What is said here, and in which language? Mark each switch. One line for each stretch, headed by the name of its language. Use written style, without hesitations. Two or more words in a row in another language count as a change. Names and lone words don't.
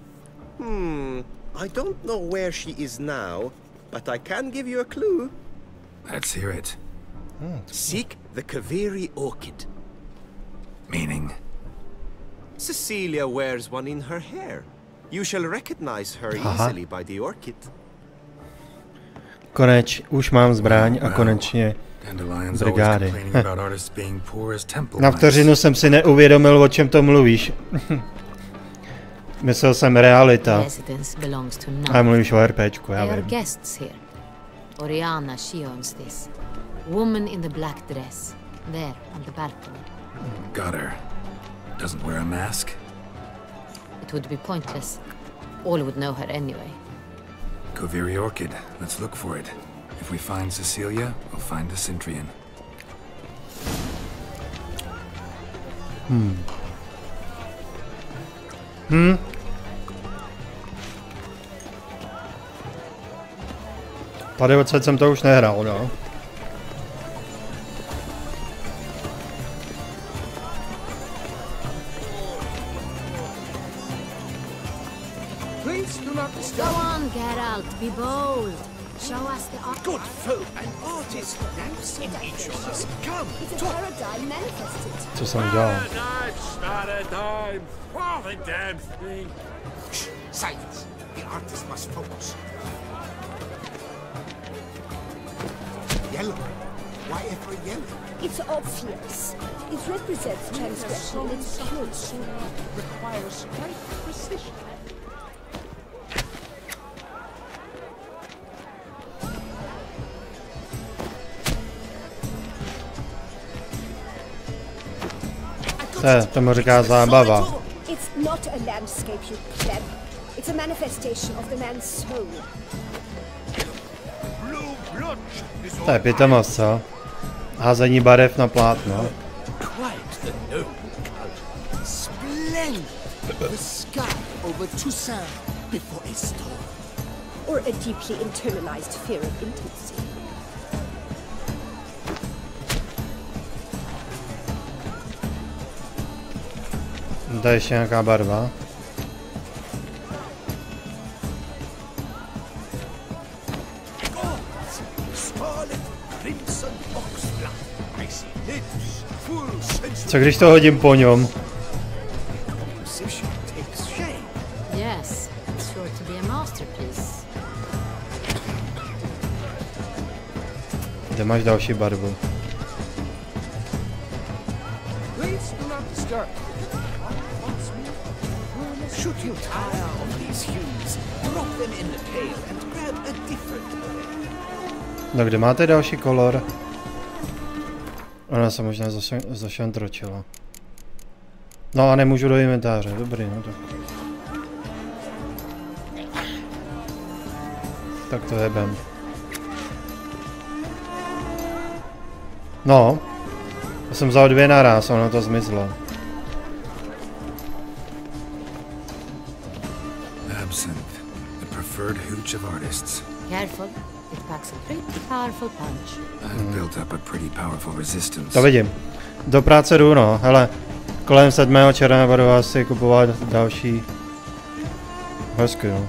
English: I don't know where she is now, but I can give you a clue. Let's hear it. Seek the Kaveri orchid. Meaning? Cecilia wears one in her hair. You shall recognize her easily by the orchid.
Czech: Už mám zbraň a konečně brigády. Na vteřinu jsem si neuvědomil, o čem to mluvíš. Myslel jsem realita. A mluvíš o RPčku, já vím.
English: Oriana, she owns this. Woman in the black dress. There, on the balcony. Got her. Doesn't wear a mask? It would be pointless. All would know her anyway. Kaveri Orchid. Let's look for it. If we find Cecilia, we'll find the Centrian.
Czech: Tady odsaď jsem to už nehrál, no.
English: Go on, Geralt, be bold. Show us the art. Good folk and artists lamps in each of us. Come, It's a paradigm manifested.
Czech: Co jsem dělal?
English: Paradigm! Oh, the damn thing! Shh, silence. The artist must focus. Yellow. Why ever yellow? It's obvious. It represents transgression in its purest. requires great precision.
Czech: Tomu říká zábava.
English: It's not a landscape, you pleb. It's a manifestation of the man's soul.
Czech: To je pitomost, co? Házení barev na plátno.
English: Quite the noble colour. Splendid. The sky over Toussaint before a storm. Or a deeply internalized fear of intimacy.
Czech: To je ještě nějaká barva. Co když to hodím po něm?
English: Yes, it's sure to be a masterpiece.
Czech: Kde máš další barvu?
English: Should you tire of these hues, drop them in the pail and grab a different one.
Czech: No kde máte další kolor? Ona se možná zašantročila. No a nemůžu do inventáře, dobrý, no tak. Tak to jebem. No. Já jsem vzal 2 naraz, ono to zmizlo.
English: Absinthe, the preferred hooch of artists. Careful, it packs a pretty powerful punch. I've built up a pretty powerful resistance.
Czech: To vidím. Do práce jdu, no. Hele, kolem 7. června budu asi kupovat další hezky, no.